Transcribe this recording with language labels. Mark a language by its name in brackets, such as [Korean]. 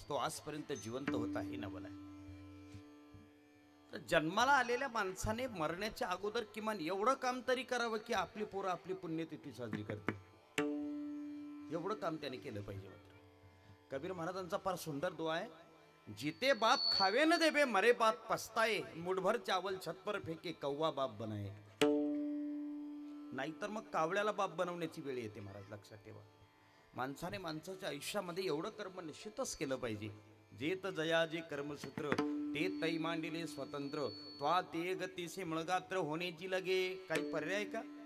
[Marathi] तो आजपर्यंत जिवंत होता हे नवल आहे. तर जन्माला आलेल्या माणसाने मरण्याच्या अगोदर किमान एवढं काम तरी करावं की आपली पोरं आपली पुण्यतिथी साजरी करते. एवढं काम त्याने केलं पाहिजे. मात्र कबीर महाराजांचा फार सुंदर दुआ आहे. [Hindi] जिते बाप खावे न देवे मरे बाप पस्ताए मुठभर चावल छत पर फेके कौवा बाप बनाए. [Marathi] नाहीतर मग कावळ्याला बाप बनवण्याची वेळ येते महाराज. लक्षात ठेवा, माणसाने माणसाच्या आयुष्यामध्ये एवढं कर्म निश्चितच केलं पाहिजे. जेत जया जे कर्मसूत्र ते तै मांडिले स्वतंत्र त्वा ते गतीसे मळगात्र होण्याची लगे. काही पर्याय का?